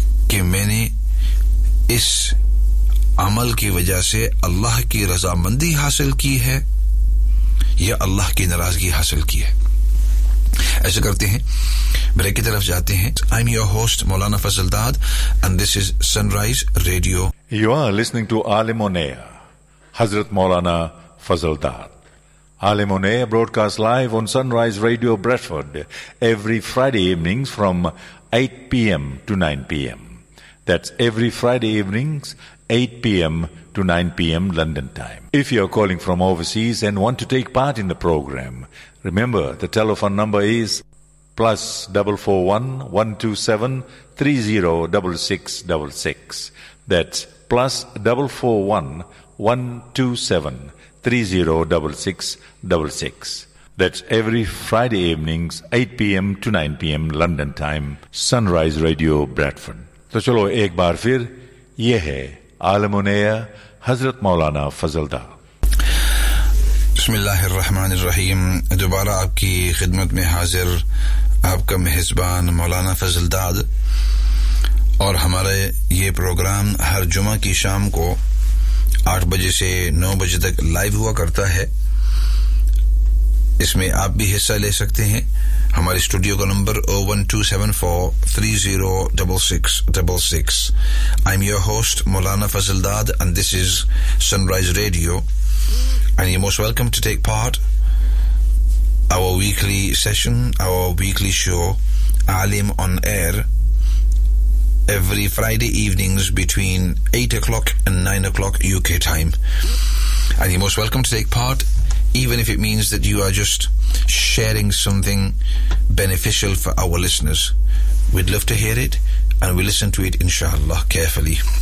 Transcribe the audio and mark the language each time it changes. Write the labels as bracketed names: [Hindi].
[Urdu] کہ میں نے اس عمل کی وجہ سے اللہ کی رضا مندی حاصل کی ہے یا اللہ کی ناراضگی حاصل کی ہے ایسا کرتے ہیں بریک کی طرف جاتے ہیں [English] I'm your host [Urdu] مولانا فضل داد [English] and this is Sunrise Radio You are listening to Alim on air Hazrat Maulana Fazal Dad Alim on air broadcast live on Sunrise Radio Bradford every Friday evenings from 8 p.m. to 9 p.m. That's every Friday evenings, 8 p.m. to 9 p.m. London time. If you're calling from overseas and want to take part in the program, remember the telephone number is +441 127 30 6 6. That's +441 127 30 6 6. That's every Friday evenings, 8 p.m. to 9 p.m. London time, Sunrise Radio, Bradford. [Urdu] تو چلو ایک بار پھر یہ ہے عالم نیہ حضرت مولانا فضل دا بسم اللہ الرحمن الرحیم دوبارہ آپ کی خدمت میں حاضر آپ کا محسبان مولانا فضل داد اور ہمارا یہ پروگرام ہر جمعہ کی شام کو 8 بجے سے 9 بجے تک لائیو ہوا کرتا ہے. اس میں آپ بھی حصہ لے سکتے ہیں. ہمارے اسٹوڈیو کا number 01274306666. [English] I am your host Maulana Fazal Dad and this is Sunrise Radio and you most welcome to take part our weekly session our weekly show Alim on air every Friday evenings between 8 o'clock and 9 o'clock U K time and you most welcome to take part even if it means that you are just sharing something beneficial for our listeners. We'd love to hear it and we listen to it inshallah carefully.